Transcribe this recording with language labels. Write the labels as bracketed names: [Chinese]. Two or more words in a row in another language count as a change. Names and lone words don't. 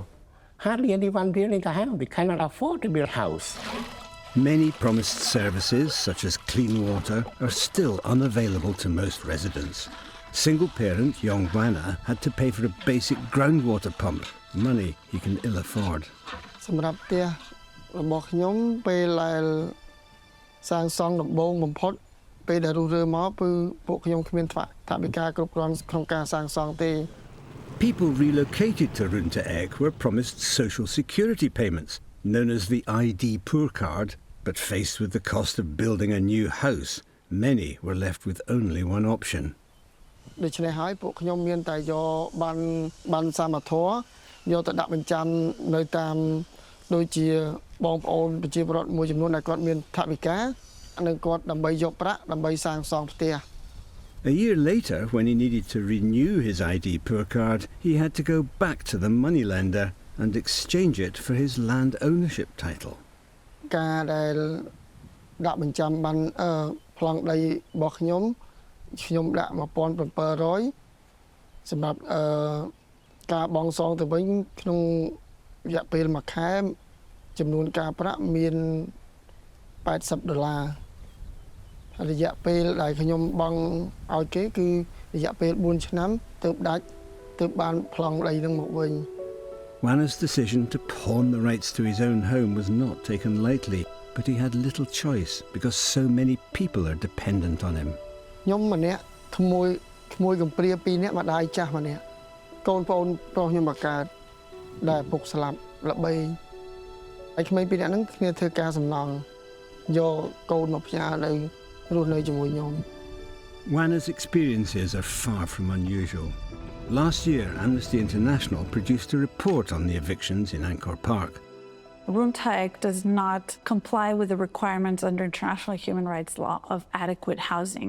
[English] Hardly anyone building a house. They cannot afford to build a house. Many promised services, such as clean water, are still unavailable to most residents. Single parent Yong Wana had to pay for a basic groundwater pump, money he can ill afford. [Khmer] សម្រាប់ផ្ទះរបស់ខ្ញុំពេលដែលសាងសង់ដំបូងបំផុតពេលដែលរុះរើមកគឺពួកខ្ញុំគ្មានថវិកាគ្រប់គ្រាន់ក្នុងការសាងសង់ទេ [English] The People relocated to Runta Ek were promised social security payments, known as the ID Poor Card, but faced with the cost of building a new house, many were left with only one option. [Khmer] ដូច្នេះហើយពួកខ្ញុំមានតែយកបានសមត្ថៈយកទៅដាក់បញ្ចាំនៅតាមដូចជាបងប្អូនប្រជាពលរដ្ឋមួយចំនួនដែលគាត់មានថវិកានិងគាត់ដើម្បីយកប្រាក់ដើម្បីសាងសង់ផ្ទះ [English] A year later, when he needed to renew his ID Poor Card, he had to go back to the moneylender and exchange it for his land ownership title. [Khmer] ការដែលដាក់បញ្ចាំបានប្លង់ដីរបស់ខ្ញុំដាក់ 1,700 សម្រាប់ការបង់សងទៅវិញក្នុងរយៈពេលមួយខែចំនួនការប្រាក់មាន $80 រយៈពេលដែលខ្ញុំបង់ឲ្យគេគឺរយៈពេល 4 ឆ្នាំទើបដាច់ទើបបានប្លង់ដីនឹងមកវិញ [English] Wana's decision to pawn the rights to his own home was not taken lightly, but he had little choice because so many people are dependent on him. [Khmer] ខ្ញុំម្នាក់ក្មួយកំព្រា2នាក់ម្ដាយចាស់ម្នាក់កូនប្អូនប្រុសខ្ញុំមកកើតដែលពុកស្លាប់ល្បីហើយក្មេង2នាក់ហ្នឹងគ្នាធ្វើការសំណង់យកកូនមកផ្ញើនៅរស់នៅជាមួយខ្ញុំ [English] Wana's experiences are far from unusual. Last year, Amnesty International produced a report on the evictions in Angkor Park. Runta Ek does not comply with the requirements under international human rights law of adequate housing.